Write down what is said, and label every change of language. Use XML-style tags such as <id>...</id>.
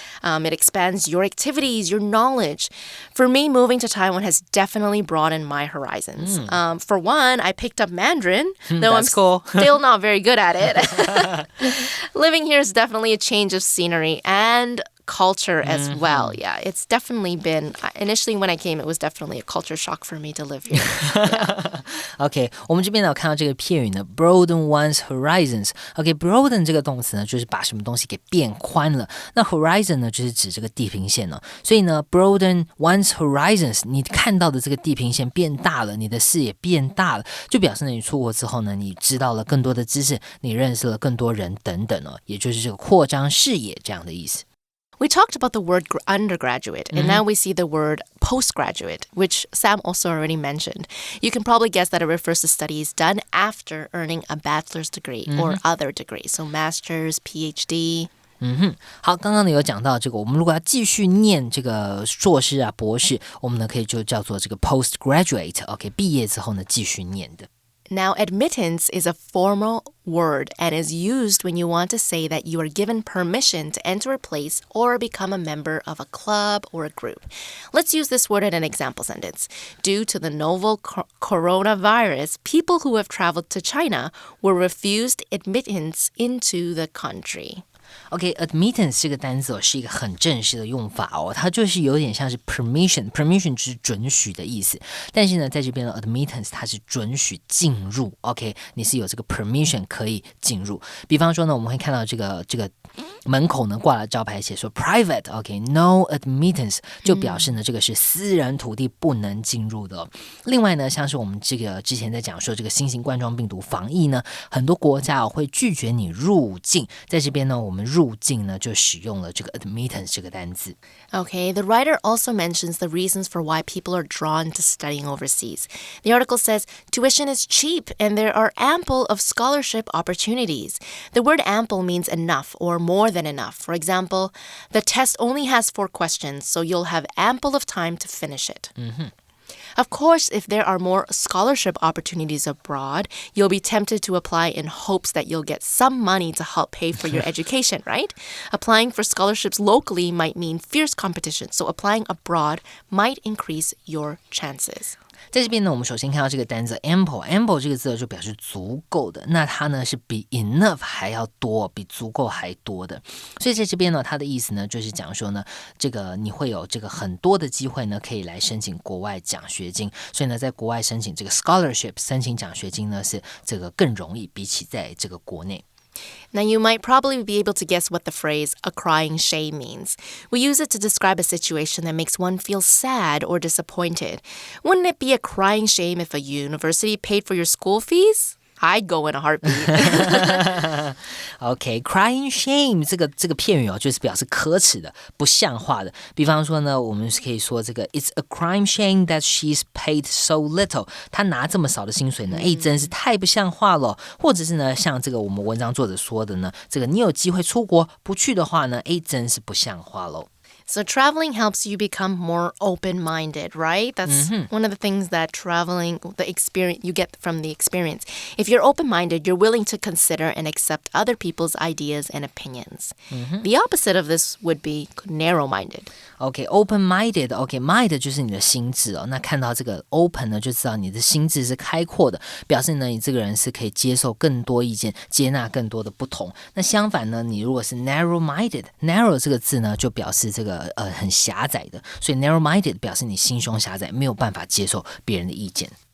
<en>It expands your activities, your knowledge. For me, moving to Taiwan has definitely broadened my horizons. For one, I picked up Mandarin, though I'm cool. still not very good at it. Living here is definitely a change of scenery and culture as well. Yeah, it's definitely been, initially when I came, it was definitely a culture shock for me to live here.</en> <zh>OK, 我们这边呢有看到这个片语呢 broaden one's horizons. OK, broaden 这个动词呢就是把什么东西给变宽了。那 horizon 呢就是指这个地平线哦。所以呢 broaden one's horizons, 你看到的这个地平线变大了，你的视野变大了，就表示呢你出国之后呢，你知道了更多的知识，你认识了更多人等等哦，也就是这个扩张视野这样的意思。</zh> <en>We talked about the word undergraduate, and now we see the word postgraduate, which Sam also already mentioned. You can probably guess that it refers to studies done after earning a bachelor's degree or other degree, so master's, PhD.</en> <zh>好，刚刚呢有讲到这个，我们如果要继续念这个硕士啊、博士，我们呢可以就叫做这个 postgraduate。OK， 毕业之后呢继续念的。</zh> <en>Now, admittance is a formal word and is used when you want to say that you are given permission to enter a place or become a member of a club or a group. Let's use this word in an example sentence. Due to the novel coronavirus, people who have traveled to China were refused admittance into the country.</en> <zh>OK，admittance 这个单词是一个很正式的用法它就是有点像是 permission 就是准许的意思。但是呢，在这边的 admittance 它是准许进入 ，OK， 你是有这个 permission 可以进入。比方说呢，我们会看到这个门口呢挂了招牌写说 private，OK，no admittance 就表示呢这个是私人土地不能进入的。另外呢，像是我们这个之前在讲说这个新型冠状病毒防疫呢，很多国家会拒绝你入境，在这边呢，我们入境呢就使用了这个 admittance 这个单字。</zh> <en>Okay, the writer also mentions the reasons for why people are drawn to studying overseas. The article says, tuition is cheap and there are ample of scholarship opportunities. The word ample means enough or more than enough. For example, the test only has 4 questions, so you'll have ample of time to finish it. Of course, if there are more scholarship opportunities abroad, you'll be tempted to apply in hopes that you'll get some money to help pay for your education, right? Applying for scholarships locally might mean fierce competition, so applying abroad might increase your chances.</en> <zh>在这边呢，我们首先看到这个单词 ample 这个字就表示足够的，那它呢是比 enough 还要多，比足够还多的。所以在这边呢，它的意思呢就是讲说呢，这个你会有这个很多的机会呢，可以来申请国外奖学金。所以呢，在国外申请这个 scholarship 申请奖学金呢，是这个更容易，比起在这个国内。</zh> <en>Now, you might probably be able to guess what the phrase a crying shame means. We use it to describe a situation that makes one feel sad or disappointed. Wouldn't it be a crying shame if a university paid for your school fees? I'd go in a heartbeat.</en> <zh>OK, crying shame 这个片语就是表示可耻的、不像话的。比方说呢，我们可以说这个</zh> <en>It's a crime shame that she's paid so little.</en> <zh>她拿这么少的薪水呢，真是太不像话了。或者是呢，像这个我们文章作者说的呢，这个你有机会出国不去的话呢，真是不像话咯。</zh> <en>So traveling helps you become more open-minded, right? That's one of the things that traveling, the experience you get from the experience. If you're open-minded, you're willing to consider and accept other people's ideas and opinions. The opposite of this would be narrow-minded. OK, open-minded.</en> <zh>OK, mind 就是你的心智那看到这个 open 呢，就知道你的心智是开阔的，表示呢，你这个人是可以接受更多意见，接纳更多的不同。那相反呢，你如果是 narrow-minded，narrow 这个字呢，就表示这个很狭窄的，所以 narrow-minded 表示你心胸狭窄，没有办法接受别人的意见。</zh>